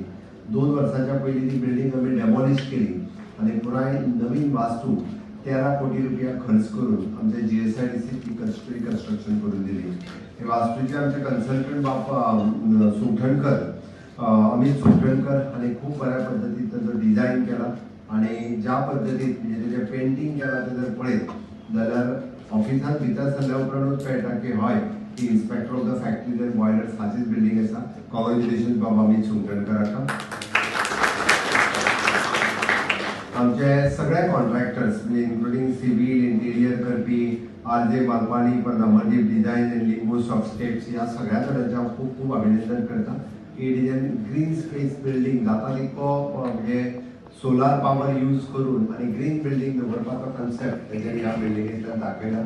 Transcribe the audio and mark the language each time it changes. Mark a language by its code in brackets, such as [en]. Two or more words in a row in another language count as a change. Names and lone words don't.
[kok] 2 वर्सांच्या पयलीं ती बिल्डिंग आमी डेमॉलिश केली आणि पुराय नवीन वास्तू 13 कोटी रुपया खर्च करून आमच्या GSIDC ती रिकन्स्ट्रक्शन करून दिली. हे वास्तूचे आमचे कन्सल्टंट सुंठणकर अमित सुंठणकर आणि खूप बऱ्या पद्धतीत त्याचं डिझाईन केला आणि ज्या पद्धतीत म्हणजे त्याचे पेंटिंग केला ते जर पळयत जाल्यार ऑफिसांत भितर सरल्या उपरांतूच कळटा की हय ही इन्स्पेक्टर ऑफ द फॅक्टरीज अँड बॉयलर्स हाचीच बिल्डिंग आसा. कॉंग्रॅच्युलेशन बाबा अमित सुंठणकराक. आमचे सगळे कॉन्ट्रॅक्टर्स म्हणजे [en] including civil interior [kok] करपी RJ मालपानी, परमदीप डिझाईन अँड लिंबू सॉफ्ट स्टेप्स ह्या सगळ्या कडेन हांव खूप खूप अभिनंदन करता की [en] design green space building [kok] जाता तितको म्हणजे [en] solar power use [kok] करून आणि [en] green building [kok] दवरपाचो कन्सेप्ट तेजेर ह्या बिल्डिंगेंतल्यान दाखयला.